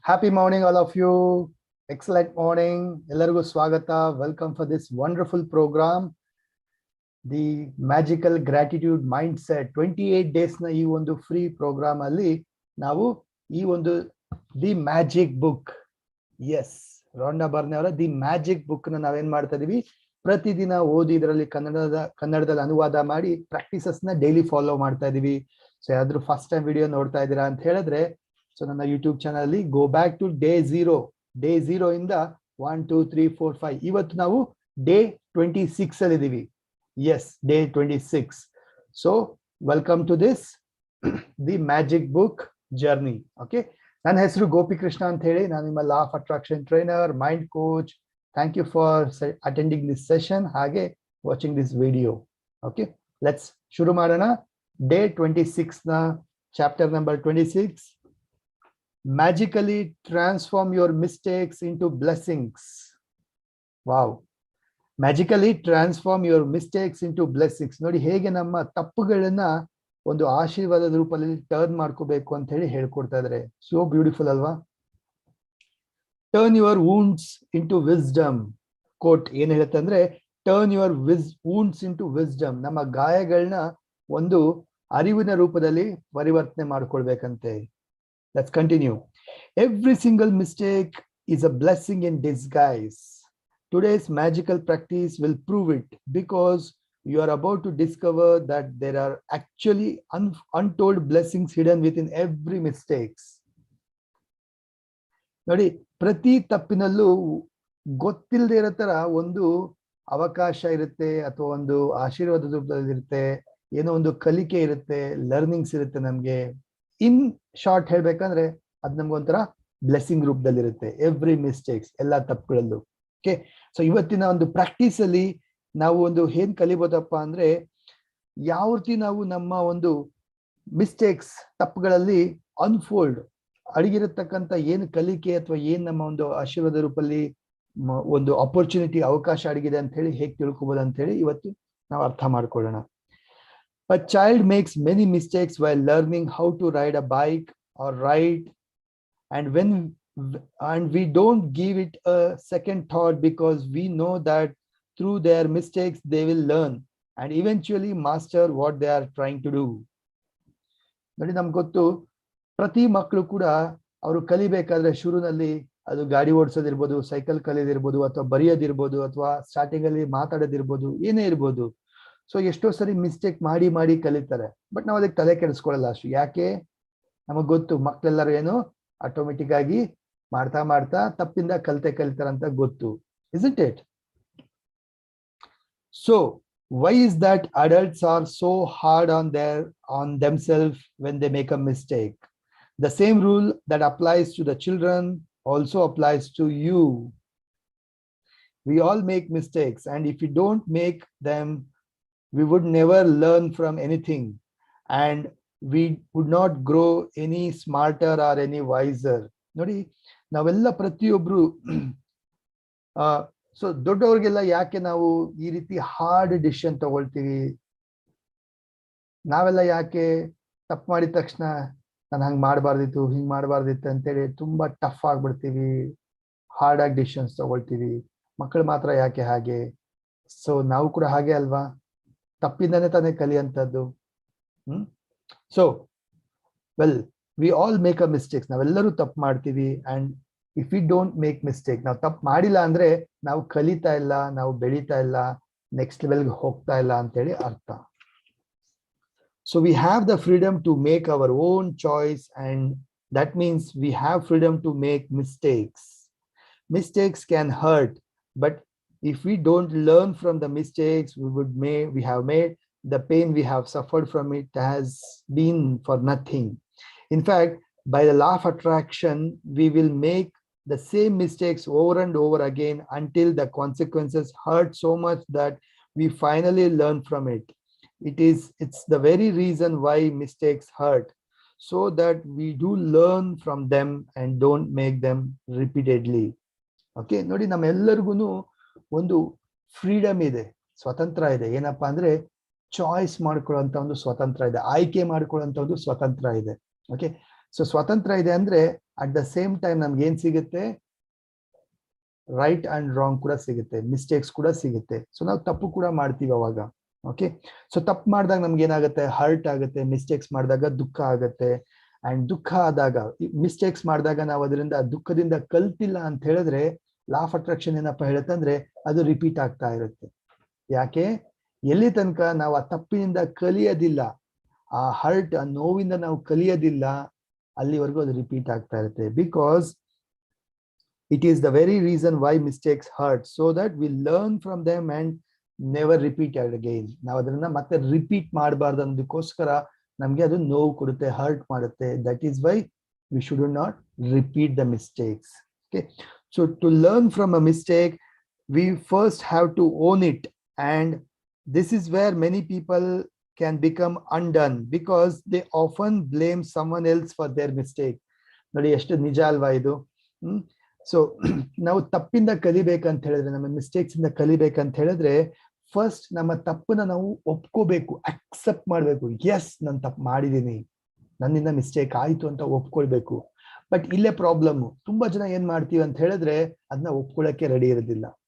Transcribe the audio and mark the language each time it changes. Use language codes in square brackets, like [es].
[en] Happy morning, all of you. Excellent morning. [kn] Ellargu swagata. [en] Welcome for this wonderful program. The Magical Gratitude Mindset. [kn] 28 days na ee ಒಂದು [en] free program [kn] ಅಲ್ಲಿ ನಾವು ಈ ಒಂದು The Magic Book. Yes, Londa Berne ಅವರ The Magic Book ನ ನಾವೇನ್ ಮಾಡ್ತಾ ಇದೀವಿ, ಪ್ರತಿದಿನ ಓದಿ ಇದರಲ್ಲಿ ಕನ್ನಡದಲ್ಲಿ ಅನುವಾದ ಮಾಡಿ ಪ್ರಾಕ್ಟೀಸಸ್ ನ ಡೈಲಿ ಫಾಲೋ ಮಾಡ್ತಾ ಇದೀವಿ. ಸೊ ಯಾರಾದ್ರೂ ಫಸ್ಟ್ ಟೈಮ್ ವಿಡಿಯೋ ನೋಡ್ತಾ ಇದ್ದೀರಾ ಅಂತ ಹೇಳಿದ್ರೆ, ಸೊ ನನ್ನ ಯೂಟ್ಯೂಬ್ ಚಾನಲ್ ಅಲ್ಲಿ [en] go back to day zero [kn] ಇಂದ 1 2 3 4 5 ಇವತ್ತು ನಾವು ಡೇ 26 ಅಲ್ಲಿ ಇದೀವಿ. [en] Yes, day 26. So welcome to this the magic book journey. [kn] Okay, ನನ್ನ ಹೆಸರು ಗೋಪಿಕೃಷ್ಣ ಅಂತ ಹೇಳಿ, ನಾನು ನಿಮ್ಮ law of attraction trainer, mind coach. [en] Thank you for attending this session, ಹಾಗೆ watching this video. [kn] Okay, [en] let's [kn] ಶುರು ಮಾಡೋಣ. [en] day 26 [kn] ನ [en] Chapter number 26, magically transform your mistakes into blessings. Wow, magically transform your mistakes into blessings. [kn] ನೋಡಿ ಹೇಗೆ ನಮ್ಮ ತಪ್ಪುಗಳನ್ನ ಒಂದು ಆಶೀರ್ವಾದದ ರೂಪದಲ್ಲಿ ಟರ್ನ್ ಮಾಡ್ಕೋಬೇಕು ಅಂತ ಹೇಳಿ ಹೇಳ್ಕೊಡ್ತಾ ಇದ್ದಾರೆ. [en] so beautiful [kn] ಅಲ್ವಾ? [en] Turn your wounds into wisdom. [kn] Coat ಏನ್ ಹೇಳುತ್ತೆ ಅಂದ್ರೆ, [en] Turn your wounds into wisdom. [kn] ನಮ್ಮ ಗಾಯಗಳನ್ನ ಒಂದು ಅರಿವಿನ ರೂಪದಲ್ಲಿ ಪರಿವರ್ತನೆ ಮಾಡ್ಕೊಳ್ಬೇಕಂತೆ. [en] Let's continue. Every single mistake is a blessing in disguise. Today's magical practice will prove it, because you are about to discover that there are actually untold blessings hidden within every mistakes. [kn] ನೋಡಿ, ಪ್ರತಿ ತಪ್ಪಿನಲ್ಲೂ ಗೊತ್ತಿಲ್ಲದೆ ಇರೋ ತರ ಒಂದು ಅವಕಾಶ ಇರುತ್ತೆ, ಅಥವಾ ಒಂದು ಆಶೀರ್ವಾದದ ರೂಪದಲ್ಲಿ ಇರುತ್ತೆ, ಏನೋ ಒಂದು ಕಲಿಕೆ ಇರುತ್ತೆ, ಲರ್ನಿಂಗ್ಸ್ ಇರುತ್ತೆ ನಮ್ಗೆ. [en] in short [kn] ಹೇಳ್ಬೇಕಂದ್ರೆ ಅದ್ ನಮ್ಗೊಂಥರ ಬ್ಲೆಸ್ಸಿಂಗ್ ರೂಪದಲ್ಲಿ ಇರುತ್ತೆ. [en] every mistakes, [kn] ಎಲ್ಲಾ ತಪ್ಪುಗಳಲ್ಲೂ. ಓಕೆ, ಸೊ ಇವತ್ತಿನ ಒಂದು ಪ್ರಾಕ್ಟೀಸ್ ಅಲ್ಲಿ ನಾವು ಒಂದು ಏನ್ ಕಲಿಬೋದಪ್ಪ ಅಂದ್ರೆ, ಯಾವ ರೀತಿ ನಾವು ನಮ್ಮ ಒಂದು ಮಿಸ್ಟೇಕ್ಸ್, ತಪ್ಪುಗಳಲ್ಲಿ ಅನ್ಫೋಲ್ಡ್ ಅಡಗಿರತಕ್ಕಂತ ಏನು ಕಲಿಕೆ ಅಥವಾ ಏನ್ ನಮ್ಮ ಒಂದು ಆಶೀರ್ವಾದ ರೂಪದಲ್ಲಿ ಒಂದು ಅಪರ್ಚುನಿಟಿ, ಅವಕಾಶ ಅಡಗಿದೆ ಅಂತ ಹೇಳಿ ಹೇಗೆ ತಿಳ್ಕೊಬೋದು ಅಂತ ಹೇಳಿ ಇವತ್ತು ನಾವು ಅರ್ಥ ಮಾಡ್ಕೊಳ್ಳೋಣ. [en] A child makes many mistakes while learning how to ride a bike or ride, and we don't give it a second thought, because we know that through their mistakes they will learn and eventually master what they are trying to do. [kn] ನೋಡಿ, ನಮ್ಗೆ ಗೊತ್ತು, ಪ್ರತಿ ಮಕ್ಕಳು ಕೂಡ ಅವರು ಕಲಿಬೇಕಾದ್ರೆ ಶುರುನಲ್ಲಿ ಅದು ಗಾಡಿ ಓಡಿಸೋದಿರ್ಬೋದು, cycle ಕಲಿಯೋದಿರ್ಬೋದು, ಅಥವಾ ಬರೆಯೋದಿರ್ಬೋದು, ಅಥವಾ ಸ್ಟಾರ್ಟಿಂಗ್ ಅಲ್ಲಿ ಮಾತಾಡೋದಿರ್ಬೋದು, ಏನೇ ಇರ್ಬೋದು. ಸೊ ಎಷ್ಟೋ ಸರಿ ಮಿಸ್ಟೇಕ್ ಮಾಡಿ ಮಾಡಿ ಕಲಿತಾರೆ, ಬಟ್ ನಾವು ಅದಕ್ಕೆ ತಲೆ ಕೆಡಿಸ್ಕೊಳ್ಳಲ್ಲ ಅಷ್ಟು. ಯಾಕೆ? ನಮಗ್ ಗೊತ್ತು ಮಕ್ಳೆಲ್ಲರೂ ಏನು ಆಟೋಮೆಟಿಕ್ ಆಗಿ ಮಾಡ್ತಾ ಮಾಡ್ತಾ ತಪ್ಪಿಂದ ಕಲಿತಾರಂತ ಗೊತ್ತು. [en] Isn't it? So why is that adults are so hard on themselves when they make a mistake? The same rule that applies to the children also applies to you. We all make mistakes, and if we don't make them, we would never learn from anything, and we would not grow any smarter or any wiser. [kn] ನೋಡಿ, ನಾವೆಲ್ಲ ಪ್ರತಿಯೊಬ್ರು so ದೊಡ್ಡವ್ರಿಗೆಲ್ಲ ಯಾಕೆ ನಾವು ಈ ರೀತಿ hard decision ತಗೊಳ್ತೀವಿ? ನಾವೆಲ್ಲ ಯಾಕೆ ತಪ್ಪು ಮಾಡಿದ ತಕ್ಷಣ ನಾನು ಹಂಗ್ ಮಾಡಬಾರ್ದಿತ್ತು, ಹಿಂಗ್ ಮಾಡಬಾರ್ದಿತ್ತು ಅಂತೇಳಿ ತುಂಬಾ ಟಫ್ ಆಗ್ಬಿಡ್ತೀವಿ, ಹಾರ್ಡ್ ಆಗಿ ಡಿಸಿಷನ್ಸ್ ತಗೊಳ್ತೀವಿ. ಮಕ್ಕಳು ಮಾತ್ರ ಯಾಕೆ ಹಾಗೆ? ಸೊ ನಾವು ಕೂಡ ಹಾಗೆ ಅಲ್ವಾ? ತಪ್ಪಿಂದಾನೆ ತಾನೇ ಕಲಿಯಂತದ್ದು. [en] So well, we all make a mistakes. [kn] ನಾವೆಲ್ಲರೂ ತಪ್ಪು ಮಾಡ್ತೀವಿ. [en] and if we don't make mistake, [kn] ನಾವು ತಪ್ಪು ಮಾಡಿಲ್ಲ ಅಂದ್ರೆ ನಾವು ಕಲಿತಾ ಇಲ್ಲ, ನಾವು ಬೆಳೀತಾ ಇಲ್ಲ, ನೆಕ್ಸ್ಟ್ ಲೆವೆಲ್ಗೆ ಹೋಗ್ತಾ ಇಲ್ಲ ಅಂತೇಳಿ ಅರ್ಥ. [en] So we have the freedom to make our own choice, and that means we have freedom to make mistakes. Mistakes can hurt, but if we don't learn from the mistakes we have made, the pain we have suffered from it has been for nothing. In fact, by the law of attraction, we will make the same mistakes over and over again until the consequences hurt so much that we finally learn from it. It's the very reason why mistakes hurt, so that we do learn from them and don't make them repeatedly. [kn] Okay, ನೋಡಿ, ನಮ್ಮೆಲ್ಲರಿಗೂ ಒಂದು freedom ಇದೆ, ಸ್ವತಂತ್ರ ಇದೆ. ಏನಪ್ಪಾ ಅಂದ್ರೆ, choice ಮಾಡ್ಕೊಳ್ಳುವಂತ ಒಂದು ಸ್ವತಂತ್ರ ಇದೆ, ಆಯ್ಕೆ ಮಾಡ್ಕೊಳ್ಳುವಂತ ಒಂದು ಸ್ವತಂತ್ರ ಇದೆ. ಓಕೆ, ಸೊ ಸ್ವಾತಂತ್ರ್ಯ ಇದೆ ಅಂದ್ರೆ [en] at the same time [kn] ನಮ್ಗೆ ಏನ್ ಸಿಗುತ್ತೆ, [en] right and wrong [kn] ಕೂಡ ಸಿಗುತ್ತೆ, ಮಿಸ್ಟೇಕ್ಸ್ ಕೂಡ ಸಿಗುತ್ತೆ. ಸೊ ನಾವು ತಪ್ಪು ಕೂಡ ಮಾಡ್ತೀವಿ ಅವಾಗ. ಓಕೆ, ಸೊ ತಪ್ಪು ಮಾಡಿದಾಗ ನಮ್ಗೆ ಏನಾಗುತ್ತೆ, ಹರ್ಟ್ ಆಗುತ್ತೆ. ಮಿಸ್ಟೇಕ್ಸ್ ಮಾಡಿದಾಗ ದುಃಖ ಆಗುತ್ತೆ. ಅಂಡ್ ದುಃಖ ಆದಾಗ, ಮಿಸ್ಟೇಕ್ಸ್ ಮಾಡಿದಾಗ ನಾವು ಅದರಿಂದ ದುಃಖದಿಂದ ಕಲ್ತಿಲ್ಲ ಅಂತ ಹೇಳಿದ್ರೆ, ಲಾ ಆಫ್ ಅಟ್ರಾಕ್ಷನ್ ಏನಪ್ಪ ಹೇಳುತ್ತೆ ಅಂದ್ರೆ ಅದು ರಿಪೀಟ್ ಆಗ್ತಾ ಇರುತ್ತೆ. ಯಾಕೆ, ಎಲ್ಲಿ ತನಕ ನಾವು ಆ ತಪ್ಪಿನಿಂದ ಕಲಿಯೋದಿಲ್ಲ, ಆ ಹರ್ಟ್, ಆ ನೋವಿಂದ ನಾವು ಕಲಿಯೋದಿಲ್ಲ, ಅಲ್ಲಿವರೆಗೂ ಅದು ರಿಪೀಟ್ ಆಗ್ತಾ ಇರುತ್ತೆ. Because [en] it is the very reason why mistakes hurt, so that we learn from them and never repeat it again. [kn] ನಾವು ಅದನ್ನ ಮತ್ತೆ ರಿಪೀಟ್ ಮಾಡಬಾರ್ದು ಅನ್ನೋದಕ್ಕೋಸ್ಕರ ನಮ್ಗೆ ಅದು ನೋವು ಕೊಡುತ್ತೆ, ಹರ್ಟ್ ಮಾಡುತ್ತೆ. [en] That is why we should not repeat the mistakes. Okay, so to learn from a mistake, we first have to own it, and this is where many people can become undone because they often blame someone else for their mistake. [kn] ನೋಡಿ ಎಷ್ಟು ನಿಜ ಅಲ್ವಾ ಇದು. So ನಾವು ತಪ್ಪಿಂದ ಕಲಿಬೇಕಂತ ಹೇಳಿದ್ರೆ, ನಮ್ಮ mistakes ಇಂದ ಕಲಿಬೇಕಂತ ಹೇಳಿದ್ರೆ, ಫಸ್ಟ್ ನಮ್ಮ ತಪ್ಪನ್ನ ನಾವು ಒಪ್ಕೋಬೇಕು, ಅಕ್ಸೆಪ್ಟ್ ಮಾಡ್ಬೇಕು. ಎಸ್, ನಾನು ತಪ್ಪು ಮಾಡಿದೀನಿ, ನನ್ನಿಂದ ಮಿಸ್ಟೇಕ್ ಆಯ್ತು ಅಂತ ಒಪ್ಕೊಳ್ಬೇಕು. ಬಟ್ ಇಲ್ಲೇ ಪ್ರಾಬ್ಲಮ್, ತುಂಬಾ ಜನ ಏನ್ ಮಾಡ್ತೀವಿ ಅಂತ ಹೇಳಿದ್ರೆ ಅದನ್ನ ಒಪ್ಕೊಳ್ಳಕ್ಕೆ ರೆಡಿ ಇರೋದಿಲ್ಲ.